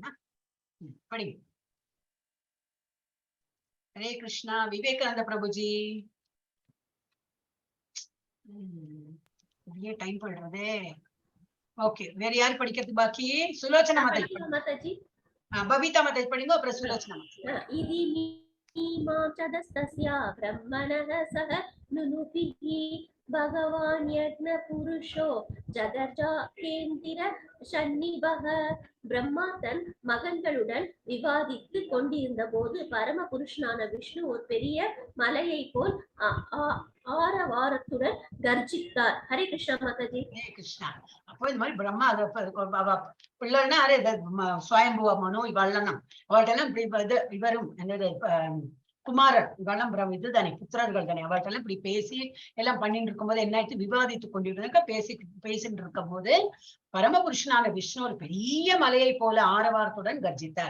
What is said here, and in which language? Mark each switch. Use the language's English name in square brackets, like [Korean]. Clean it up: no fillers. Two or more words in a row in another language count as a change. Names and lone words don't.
[Tamil] படிங்க. ஹரே கிருஷ்ணா. விவேகானந்த பிரபுஜி. டைம் பண்றதே. ஓகே, வேற யாரு படிக்கிறது பாக்கி? சுலோச்சனா மாதாஜி. பபிதா மாதாஜி படிங்க, அப்புறம் சுலோச்சனா மாதாஜி. [Sanskrit] ब्रह्मणः सह नुनुभिः भगवान् यज्ञ पुरुषो जगजाकेந்திர சன்னிபஹ. [Tamil] பிரம்மா தன் மகன்களுடன் விவாதித்து கொண்டிருந்த போது பரம புருஷனான விஷ்ணு ஒரு பெரிய மலையை போல் ஆரவாரத்துடன் கர்ஜித்தார். ஹரே கிருஷ்ணா மாதாஜி. ஹரே கிருஷ்ணா. அப்போ இந்த மாதிரி பிரம்மா பிள்ளைன்னா சுவயம்புவ மனு இவெல்லாம் அவள்கிட்ட இப்படி இவரும் என்னது குமாரர் இவெல்லாம் இதுதானே புத்திரர்கள் தானே, அவள்கிட்ட இப்படி பேசி எல்லாம் பண்ணிட்டு இருக்கும் போது என்ன ஆயிடுச்சு, விவாதித்து கொண்டிருக்க பேசிட்டு இருக்கும் போது பரமபுருஷனான விஷ்ணு ஒரு பெரிய மலையை போல ஆரவாரத்துடன் கர்ஜித்தார்.